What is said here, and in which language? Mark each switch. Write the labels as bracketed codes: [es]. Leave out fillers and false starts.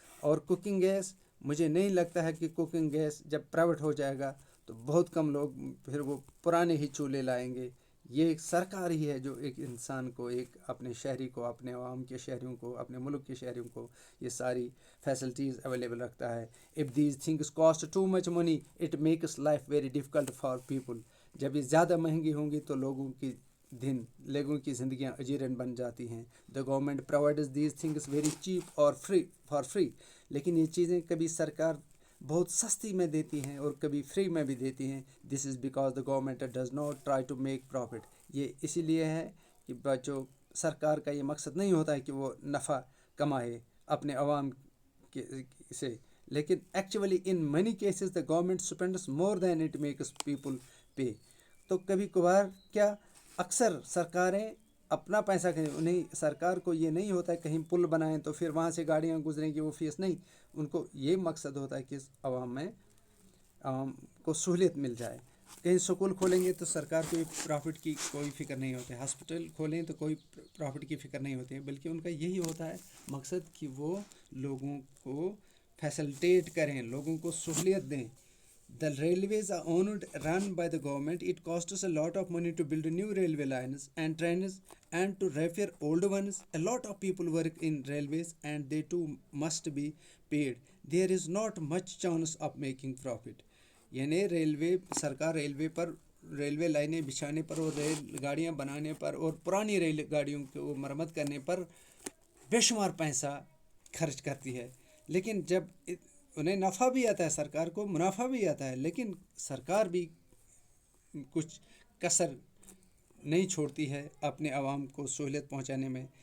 [ur] اور cooking gas, مجھے نہیں لگتا ہے کہ کوکنگ گیس جب پرائیویٹ ہو جائے گا تو بہت کم لوگ پھر وہ پرانے ہی چولہے لائیں گے. یہ ایک سرکار ہی ہے جو ایک انسان کو, ایک اپنے شہری کو, اپنے عوام کے شہریوں کو, اپنے ملک کے شہریوں کو یہ ساری فیسلٹیز اویلیبل رکھتا ہے. [en] If these things cost too much money, it makes life very difficult for people. [ur] جب یہ زیادہ مہنگی ہوں گی تو لوگوں کی زندگیاں اجیرن بن جاتی ہیں. [en] The government provides these things very cheap or for free. [ur] لیکن یہ چیزیں کبھی سرکار بہت سستی میں دیتی ہیں اور کبھی فری میں بھی دیتی ہیں. [en] This is because the government does not try to make profit. [ur] یہ اسی لیے ہے کہ بچوں, سرکار کا یہ مقصد نہیں ہوتا ہے کہ وہ نفع کمائے اپنے عوام سے, لیکن [en] Actually in many cases the government spends more than it makes people pay. [ur] تو کبھی کبھار کیا اکثر سرکاریں اپنا پیسہ انہیں, سرکار کو یہ نہیں ہوتا ہے کہیں پل بنائیں تو پھر وہاں سے گاڑیاں گزریں گی, وہ فیس نہیں. ان کو یہ مقصد ہوتا ہے کہ عوام کو سہولت مل جائے. کہیں سکول کھولیں گے تو سرکار کو پرافٹ کی کوئی فکر نہیں ہوتی ہے, ہاسپٹل کھولیں تو کوئی پرافٹ کی فکر نہیں ہوتی ہے, بلکہ ان کا یہی ہوتا ہے مقصد کہ وہ لوگوں کو فیسلٹیٹ کریں, لوگوں کو سہولیت دیں. [en] The railways are owned run by the government. It costs a lot of money to build new railway lines and trains and to repair old ones. A lot of people work in railways and they too must be paid. There is not much chance of making profit. [ur] یعنی سرکار railway لائنیں بچھانے پر اور rail گاڑیاں بنانے پر اور پرانی rail گاڑیوں کو مرمت کرنے پر بے شمار پیسہ خرچ کرتی ہے. لیکن جب انہیں نفع بھی آتا ہے, سرکار کو منافع بھی آتا ہے, لیکن سرکار بھی کچھ کسر نہیں چھوڑتی ہے اپنے عوام کو سہولت پہنچانے میں.